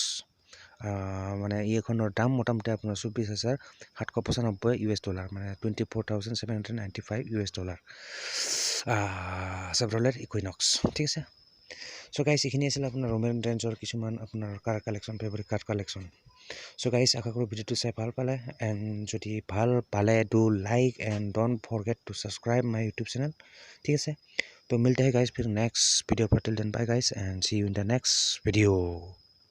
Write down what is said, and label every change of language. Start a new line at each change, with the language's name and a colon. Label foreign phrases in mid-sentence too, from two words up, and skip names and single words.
Assamese: মানে এইখনৰ দাম মোটামুটি আপোনাৰ $24,795 মানে $24,795 চেভ্ৰলেট ইকুইনক্স, ঠিক আছে।
English: so guys
Assamese: এইখিনি আছিলে আপোনাৰ ৰমেন ৰেঞ্জৰ কিছুমান আপোনাৰ
English: car collection, favourite car collection. so guys
Assamese: আশা কৰোঁ ভিডিঅ'টো চাই ভাল পালে। এণ্ড যদি ভাল পালে
English: do like and don't forget to subscribe my YouTube channel,
Assamese: ঠিক আছে।
Hindi: तो मिलते हैं गाइस फिर
English: next video
Hindi: पर।
English: till then bye guys and see you in the next video.